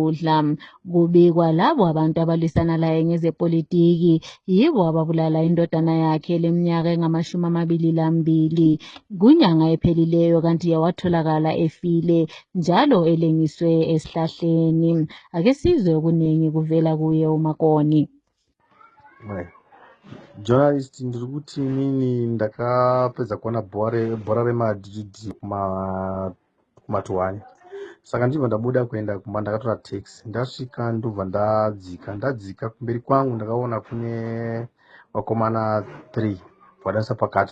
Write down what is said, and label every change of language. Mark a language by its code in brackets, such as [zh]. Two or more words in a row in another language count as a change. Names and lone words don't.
[nd] Kubikwa labo abantu abalwisana laye ngezepolitiki yibo ababulala indodana yakhe leminyaka engama-22 kunyanga ephelileyo, kanti yawatholakala efile njalo elengiswe esihlahleni. Ake sizwe okuningi kuvela kuye uMakoni. [sn] Journalist, ndiri kuti inini ndakapedza kuona bhora remadhidhi kumatuwani, saka ndibva ndabuda kuenda kumba. Ndakatora taxi, ndasvika ndobva ndadzika kumberi kwangu ndakaona kune vakomana 3 vadanisa pakati.